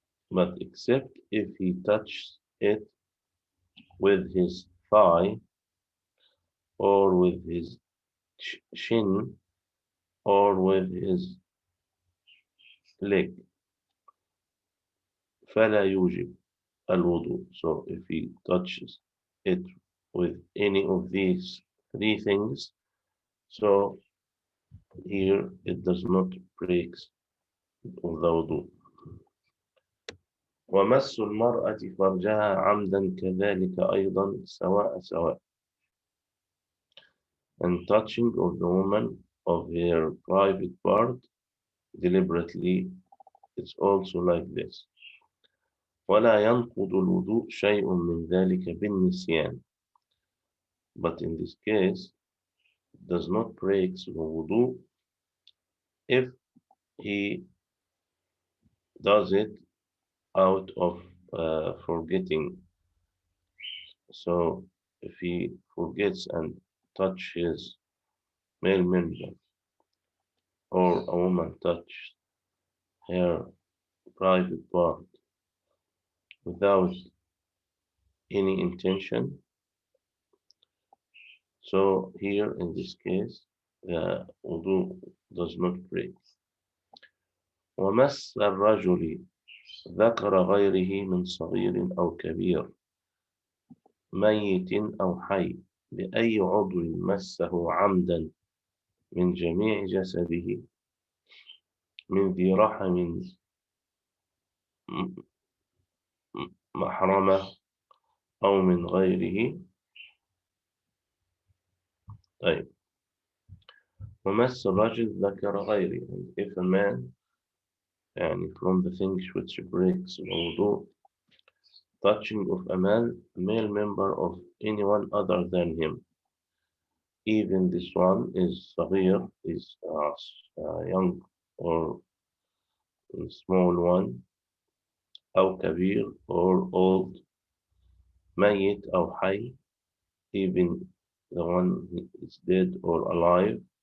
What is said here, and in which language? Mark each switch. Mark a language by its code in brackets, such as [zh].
[en] but except if he touched it with his thigh or with his shin or with his leg, [ar] فلا يوجب الوضوء. [en] So if he touches it with any of these three things, so here it does not break the wudu. [ar] ومس المرأة فرجها عمدا كذلك أيضا سواء سواء. [en] And touching of the woman of her private part deliberately, it's also like this. [ar] ولا ينقض الوضوء شيء من ذلك بالنسيان. [en] But in this case, it does not break the wudu if he does it out of forgetting. So if he forgets and touch his male member, or a woman touch her private part without any intention, so here in this case the wudu does not break. [ar] ومس الرجل ذكر غيره من صغير أو كبير ميت أو حي بأي عضو مسه عمدا من جميع جسده من ذي رحم محرمة أو من غيره. طيب. ومس الرجل ذكر غيره, [en] if a man, [ar] يعني [en] from the things which breaks the wudu, touching of a male member of anyone other than him, even this one is [ar] صغير, [en] is young or small one, [ar] أو كبير [en] or old, [ar] ميت أو حي, [en] even the one is dead or alive,